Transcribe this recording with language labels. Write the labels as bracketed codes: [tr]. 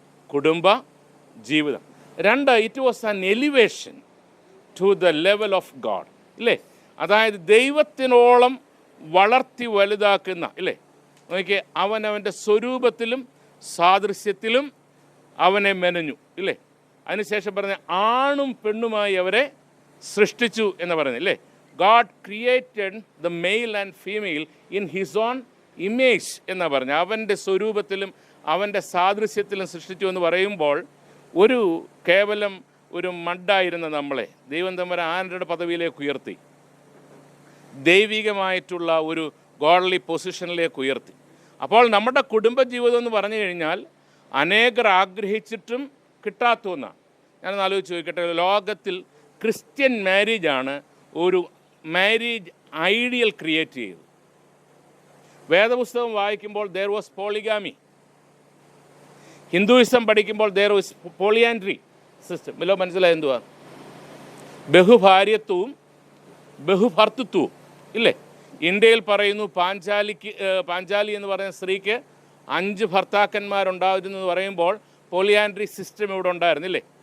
[ml] കുടുംബ ജീവിതം. [en] 2, it was an elevation to the level of God, ഇല്ലേ? [ml] അതായത് ദൈവത്തിനോളം വളർത്തി വലുതാക്കുന്ന, ഇല്ലേ? നോക്കിയേ, അവനവൻ്റെ സ്വരൂപത്തിലും സാദൃശ്യത്തിലും അവനെ മെനഞ്ഞു, ഇല്ലേ? അതിനുശേഷം പറഞ്ഞ ആണും പെണ്ണുമായി അവരെ സൃഷ്ടിച്ചു എന്ന് പറയുന്നത്, ഇല്ലേ? [en] God created the male and female in his own image [ml] എന്നാണ് പറഞ്ഞത്. അവൻ്റെ സ്വരൂപത്തിലും അവൻ്റെ സാദൃശ്യത്തിലും സൃഷ്ടിച്ചു എന്ന് പറയുമ്പോൾ ഒരു കേവലം ഒരു മഡായിരുന്ന നമ്മളെ ദൈവം തമ്പുരാൻ ആരുടെ പദവിയിലേക്ക് ഉയർത്തി, ദൈവികമായിട്ടുള്ള ഒരു ഗോഡ്ലി പൊസിഷനിലേക്ക് ഉയർത്തി. അപ്പോൾ നമ്മുടെ കുടുംബജീവിതം എന്ന് പറഞ്ഞു കഴിഞ്ഞാൽ അനേകർ ആഗ്രഹിച്ചിട്ടും കിട്ടാത്ത ഒന്നാണ്. ഞാനൊന്ന് ആലോചിച്ച് ചോദിക്കട്ടെ, ലോകത്തിൽ ക്രിസ്ത്യൻ മാരേജാണ് ഒരു മാരേജ് ഐഡിയൽ ക്രിയേറ്റ് ചെയ്തു. വേദപുസ്തകം വായിക്കുമ്പോൾ [en] there was polygamy. [ml] ഹിന്ദുയിസം പഠിക്കുമ്പോൾ [en] there was polyandry [ml] സിസ്റ്റം. വല്ലോ മനസ്സിലായി എന്തുവാ? ബഹുഭാര്യത്വവും ബഹുഭർത്തൃത്വവും, ഇല്ലേ? ഇന്ത്യയിൽ പറയുന്നു പാഞ്ചാലി എന്ന് പറയുന്ന സ്ത്രീക്ക് 5 ഭർത്താക്കന്മാരുണ്ടായിരുന്നു എന്ന് പറയുമ്പോൾ പോളിയാൻഡ്രി സിസ്റ്റം ഇവിടെ ഉണ്ടായിരുന്നില്ലേ?